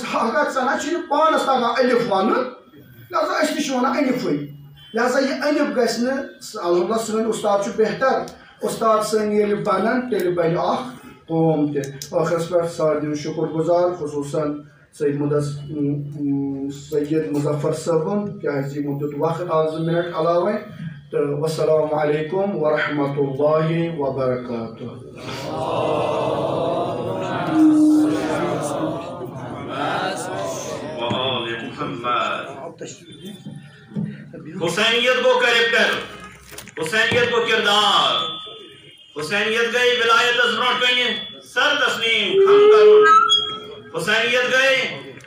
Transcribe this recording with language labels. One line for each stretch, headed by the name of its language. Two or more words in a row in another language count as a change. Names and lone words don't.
Kashmiri: اگر ژٕ نہ چھُے نہٕ پانس تگان ألِف ونُن لہذا أسۍ تہِ چھِ ونان ألِفٕے لہذا یہِ ألِف گژھِ نہٕ الحمدللہ سٲنۍ اُستاد چھُ بہتر اُستاد سٲنۍ ییٚلہِ بنن تیٚلہِ بنہِ اکھ قوم تہِ ٲخرس پٮ۪ٹھ سارنٕے شُکُر گُزار خصوٗصاً سید مظفر صٲبُن کیٛازِ یِمو دیُت وقت اکھ 2 مِنٹ علاوَے تہٕ
Arabic: والسلام علیکُم ورحمۃ اللہ وبرکاتہ
Kashmiri: وآل محمد حسینیت گو کریکٹر حسینیت گو کردار حسینیت گئی ولایت از برونٹ کنی سر تسلیم کھم کرن حسینیت گئی